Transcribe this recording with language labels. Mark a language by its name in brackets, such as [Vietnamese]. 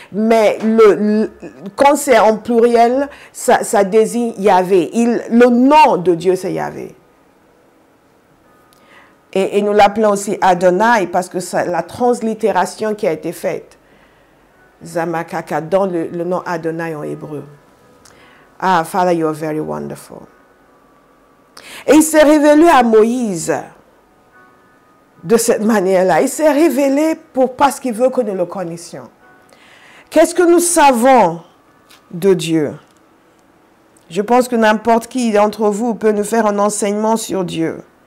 [French] Mais quand c'est en pluriel, ça désigne Yahvé. Le nom de Dieu, c'est Yahvé. Et nous l'appelons aussi Adonai parce que c'est la translittération qui a été faite. Zamakaka, dans le nom Adonai en hébreu. [English] Ah, Father, you are very wonderful. [French] Et il s'est révélé à Moïse de cette manière-là. Il s'est révélé parce qu'il veut que nous le connaissions. Qu'est-ce que nous savons de Dieu? Je pense que n'importe qui d'entre vous peut nous faire un enseignement sur Dieu.